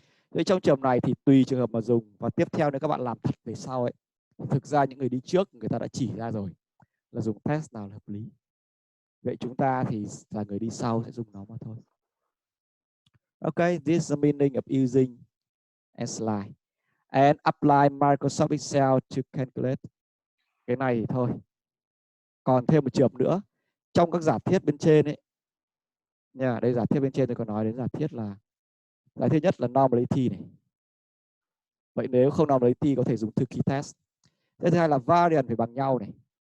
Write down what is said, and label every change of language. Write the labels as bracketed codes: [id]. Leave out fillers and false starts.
[vi] Thế trong trường này thì tùy trường hợp mà dùng, và tiếp theo nếu các bạn làm thật về sau ấy, thực ra những người đi trước người ta đã chỉ ra rồi là dùng test nào là hợp lý. Vậy chúng ta thì là người đi sau sẽ dùng nó mà thôi. [en] Okay, this is the meaning of using a slide and apply Microsoft Excel to calculate. [vi] Cái này thì thôi. Còn thêm một trường hợp nữa, trong các giả thiết bên trên ấy nha, đây giả thiết bên trên tôi có nói đến giả thiết là giả thiết nhất là normality này. Vậy nếu không normality có thể dùng Turkey test. Thứ hai là variant phải bằng nhau này.